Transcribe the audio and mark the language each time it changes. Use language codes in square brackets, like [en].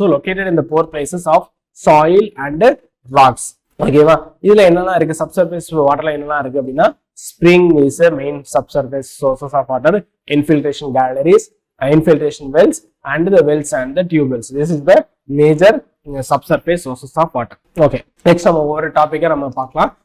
[en] So located in the bore places of soil and rocks. [ta] ஓகேவா, இதுல என்னெல்லாம் இருக்கு சப்சர்ஃபேஸ் வாட்டர்ல என்னெல்லாம் இருக்கு அப்படின்னா [en] Spring is a main subsurface sources of water, infiltration galleries, infiltration wells and the wells and the tube wells. This is the major subsurface sources of water. [ta] Okay, next நம்ம ஒரு டாபிக்கை நம்ம பார்க்கலாம்.